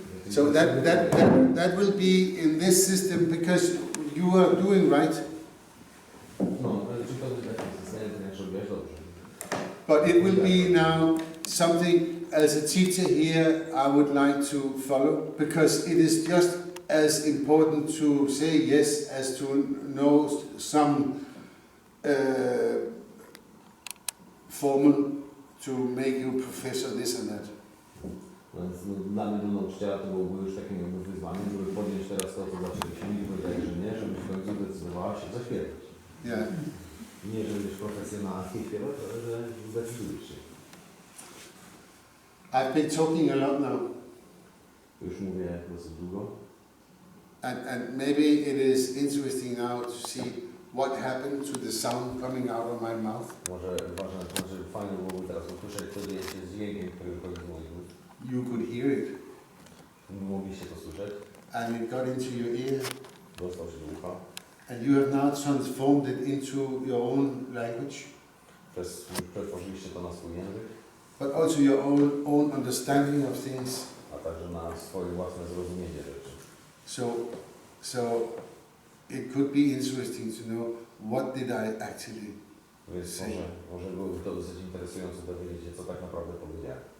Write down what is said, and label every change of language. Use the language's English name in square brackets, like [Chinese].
[English] So that will be in this system because you are doing right. [Polish] No, czy to jest takie systemie, to jak robisz dobrze. [English] But it will be now something as a teacher here I would like to follow because it is just as important to say yes as to know some formula to make you professor this and that. [Polish] Więc dla mnie, do nauczyciela, to byłoby już takim jakby wyzwaniem, żeby podjąć teraz to, co zaczęliśmy i powiedzieć, że nie, żebyś w końcu zdecydowała się zaśpiewać. [English] Yeah. [Polish] Nie, żeby być profesjonalnie śpiewać, ale że zdecydujesz się. [English] I've been talking a lot now. [Polish] Już mówię dosyć długo. [English] And maybe it is interesting now to see what happened to the sound coming out of my mouth. [Polish] Może ważne, znaczy fajnie byłoby teraz usłyszeć, co dzieje się z dźwiękiem, który wychodzi z moich ust. [English] You could hear it. [Polish] Mogliście to słyszeć. [English] And it got into your ear. [Polish] Dostał się do ucha. [English] And you have now transformed it into your own language. [Polish] Przetworzyliście to na swój język. [English] But also your own understanding of things. [Polish] A także na swoje własne zrozumienie rzeczy. [English] So it could be interesting to know what did I actually [Polish] Więc może byłoby to dosyć interesujące dowiedzieć się, co tak naprawdę powiedziałem.